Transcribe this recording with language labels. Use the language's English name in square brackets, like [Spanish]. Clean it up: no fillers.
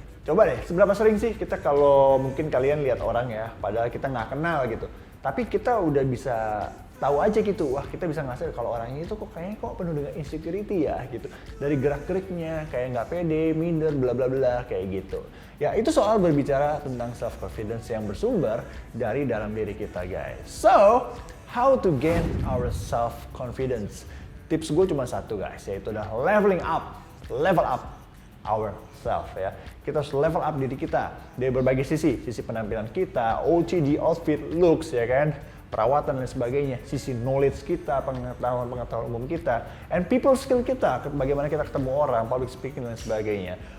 [Indonesian] Coba deh, seberapa sering sih kita kalau mungkin kalian lihat orang ya, padahal kita nggak kenal gitu, tapi kita udah bisa tahu aja gitu, wah kita bisa ngasih kalau orangnya itu kayaknya penuh dengan insecurity ya gitu. Dari gerak-geriknya kayak nggak pede, minder, bla bla bla kayak gitu. Ya itu soal berbicara tentang self confidence yang bersumber dari dalam diri kita guys. [English] So, how to gain our self confidence? [Indonesian] Tips gue cuma satu guys, yaitu adalah [English] level up ourself [Indonesian] ya. Kita harus level up diri kita dari berbagai sisi penampilan kita, OOTD, outfit, looks ya kan, perawatan dan sebagainya, sisi knowledge kita, pengetahuan umum kita, and people skill kita, bagaimana kita ketemu orang, public speaking dan sebagainya.